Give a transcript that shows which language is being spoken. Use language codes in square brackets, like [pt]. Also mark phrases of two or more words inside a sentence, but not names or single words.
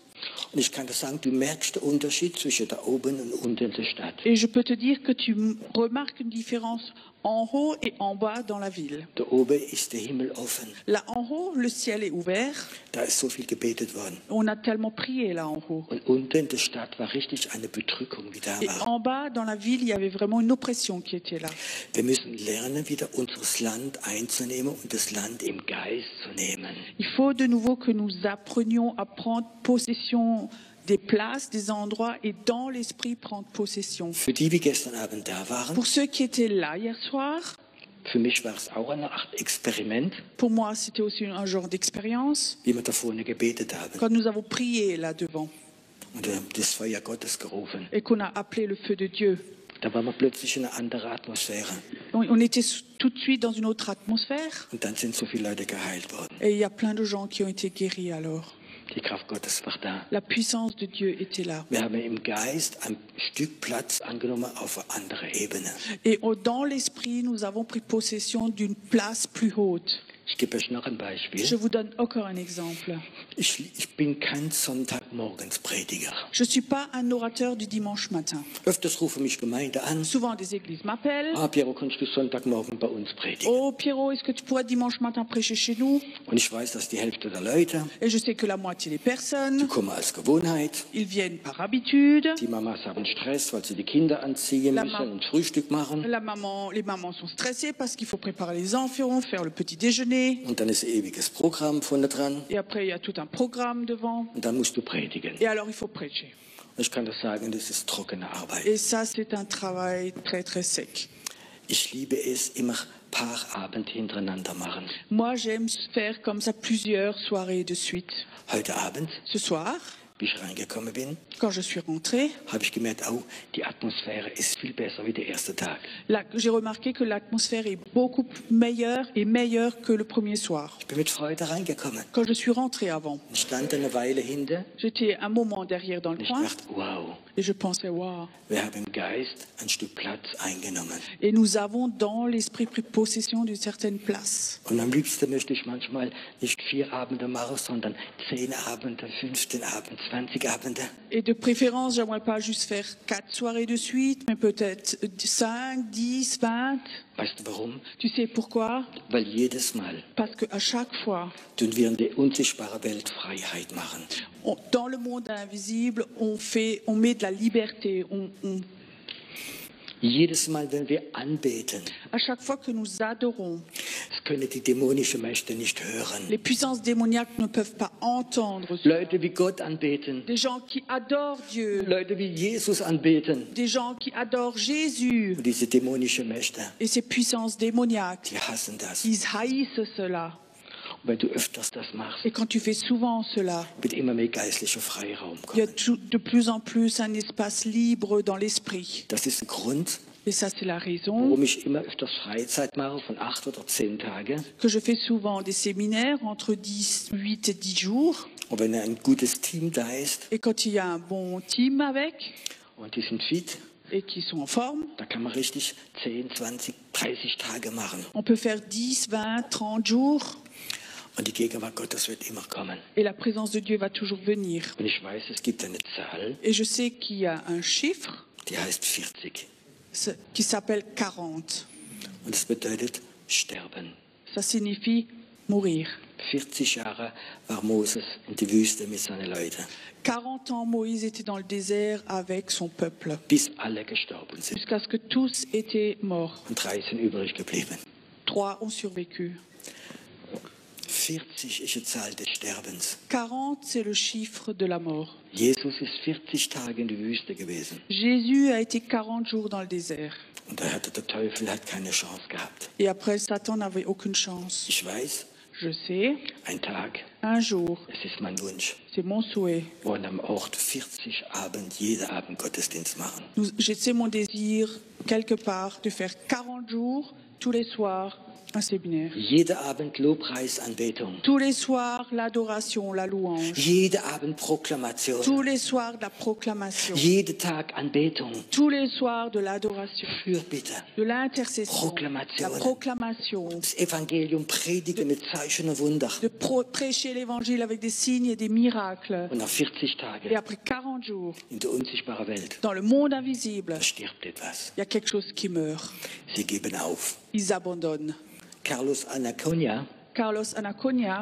[de] Und ich kann dir sagen, du merkst den Unterschied zwischen da oben und unten in der Stadt. [fr] Et je peux te dire que tu remarques une différence en haut et en bas dans la ville. [de] Da oben ist der Himmel offen. [fr] Là en haut, le ciel est ouvert. [de] Da ist so viel gebetet worden. [fr] On a tellement prié là en haut. [de] Und unten in der Stadt war richtig eine Bedrückung, wie da [fr] Et [de] war. [fr] en bas, dans la ville, il y avait vraiment une oppression qui était là. [de] Wir müssen lernen, wieder unser Land einzunehmen und das Land im Geist zu nehmen. [fr] Il faut de nouveau que nous apprenions à prendre possession des places, des endroits et dans l'esprit prendre possession. [de] Für die, die gestern Abend da waren, [fr] Pour ceux qui étaient là hier soir, [de] für mich war es auch eine Art Experiment, [fr] pour moi c'était aussi un genre d'expérience. [de] wie wir da vorne gebetet haben. [fr] Quand nous avons prié là devant [de] Und wir haben das Feuer Gottes gerufen. [fr] et qu'on a appelé le feu de Dieu, [de] Da waren wir plötzlich in einer anderen Atmosphäre. [fr] on était tout de suite dans une autre atmosphère [de] Und dann sind so viele Leute geheilt worden. [fr] et il y a plein de gens qui ont été guéris alors. [de] Die Kraft Gottes war da. [fr] La puissance de Dieu était là. [de] Wir haben im Geist ein Stück Platz angenommen auf einer anderen Ebene. [fr] Et dans l'esprit, nous avons pris possession d'une place plus haute. [de] Ich gebe euch noch ein [fr] Je [de] Beispiel. [fr] vous donne encore un exemple. [de] Ich bin kein Sonntagmorgensprediger. [fr] Je ne suis pas un orateur du dimanche matin. [de] Öfters rufen mich Gemeinde an. [fr] Souvent, des églises m'appellent. [de] Ah, Piero, kannst du Sonntagmorgen bei uns predigen? [fr] Oh, Pierrot, est-ce que tu pourrais dimanche matin prêcher chez nous? [de] Und ich weiß, dass die Hälfte der Leute, [fr] Et je sais que la moitié des [de] die [fr] personnes, [de] kommen als Gewohnheit. [fr] ils viennent par habitude. [de] Die Mamas haben Stress, weil sie die Kinder anziehen [fr] La [de] müssen [fr] Mam- [de] und Frühstück machen. [fr] Les mamans sont stressées parce qu'il faut préparer les enfants, faire le petit déjeuner. [de] Und dann ist ein ewiges Programm vorne dran. [fr] Et après, il y a tout un programme devant. [de] Und dann musst du predigen. [fr] Et alors, il faut prêcher. [de] Und ich kann das sagen, das ist trockene Arbeit. [fr] Et ça, c'est un travail très, très sec. [de] Ich liebe es, immer paar Abende hintereinander machen. [fr] Moi, j'aime faire comme ça plusieurs soirées de suite. [de] Heute Abend, [fr] Ce soir, [de] wie ich reingekommen bin, [fr] quand je suis rentrée, [de] habe ich gemerkt, oh, die Atmosphäre ist viel besser wie der erste Tag. [fr] j'ai remarqué que l'atmosphère est beaucoup meilleure et meilleure que le premier soir. [de] Ich bin mit Freude reingekommen. [fr] Quand je suis rentrée avant, [de] Ich stand eine Weile hinter [fr] j'étais un moment derrière dans le [de] und ich [fr] coin [de] dachte, wow, [fr] et je pensais, waouh. [de] wir haben im Geist ein Stück Platz eingenommen. [fr] Et nous avons dans l'esprit pris possession d'une certaine place. [de] Und am liebsten möchte ich manchmal nicht 4 Abende machen, sondern 10 Abende, 15 Abende, 20 Abende. [fr] Et de préférence, j'aimerais pas juste faire 4 soirées de suite, mais peut-être 5, 10, 20. [de] Weißt du warum? [fr] Tu sais pourquoi? [de] Weil jedes Mal [fr] Parce qu'à chaque fois, [de] tun wir in der unsichtbaren Welt Freiheit machen. [fr] dans le monde invisible, on met de la liberté, [de] Jedes Mal, wenn wir anbeten, [fr] À chaque fois que nous adorons, [de] das können die dämonischen Mächte nicht hören. [fr] les puissances démoniaques ne peuvent pas entendre cela. [de] Leute wie Gott anbeten, [fr] Des gens qui adorent Dieu, [de] Leute wie Jesus anbeten. [fr] des gens qui adorent Jésus. [de] Und diese dämonischen Mächte, [fr] Et ces puissances démoniaques, [de] die hassen das. [fr] ils haïssent cela. [de] Und wenn du öfters das machst, [fr] Et quand tu fais souvent cela, [de] wird immer mehr geistlicher Freiraum [fr] il y a [de] kommen. [fr] de plus en plus un espace libre dans l'esprit. [de] Das ist ein Grund, [fr] Et ça, c'est la raison [de] warum ich immer öfters Freizeit mache von 8 oder 10 Tage. [fr] que je fais souvent des séminaires entre 8 et 10 jours. [de] Und wenn ein gutes Team da ist [fr] Et quand il y a un bon team avec [de] und die sind fit, [fr] et qui sont en forme, [de] da kann man richtig 10, 20, 30 Tage machen. [fr] on peut faire 10, 20, 30 jours [de] Und die Gegenwart Gottes wird immer kommen. [fr] et la présence de Dieu va toujours venir. [de] Und ich weiß, es gibt eine Zahl, [fr] Et je sais qu'il y a un chiffre [de] die heißt 40. [fr] qui s'appelle 40. [de] Und das bedeutet sterben. [fr] Ça signifie mourir. [de] 40 Jahre war Moses in die Wüste mit seinen Leuten, [fr] 40 ans, Moïse était dans le désert avec son peuple, [de] bis alle gestorben sind. [fr] jusqu'à ce que tous étaient morts. [de] Und 3 sind übrig geblieben. [fr] 3 ont survécu. [de] 40 ist die Zahl des Sterbens. [fr] 40, c'est le chiffre de la mort. [de] Jesus ist 40 Tage in die Wüste gewesen. [fr] Jésus a été 40 jours dans le désert. [de] Und da hatte der Teufel hat keine Chance gehabt. [fr] Et après, Satan n'avait aucune chance. [de] Ich weiß, [fr] Je sais, [de] ein Tag, [fr] un jour, [de] es ist mein Wunsch, [fr] c'est mon souhait. [de] wollen am Ort 40 Abend, jeden Abend Gottesdienst machen. [fr] C'est mon désir, quelque part, de faire 40 jours, tous les soirs, un séminaire. [de] Jeden Abend Lobpreisanbetung. [fr] Tous les soirs, l'adoration, la louange. [de] Jeden Abend Proklamation. [fr] Tous les soirs, de la proclamation. [de] Jeden Tag Anbetung. [fr] Tous les soirs, de l'adoration. [de] Fürbitte. [fr] De l'intercession. [de] Proclamation. [fr] La proclamation. [de] Das Evangelium predigen mit Zeichen und Wunder. [fr] De prêcher l'évangile avec des signes et des miracles. [de] Und nach 40 [fr] Et [de] Tagen [fr] après 40 jours, [de] in der unsichtbaren Welt, [fr] dans le monde invisible, [de] da stirbt etwas. [fr] il y a quelque chose qui meurt. [de] Sie geben auf. [fr] Ils abandonnent. Carlos Anaconda, Carlos Anaconda,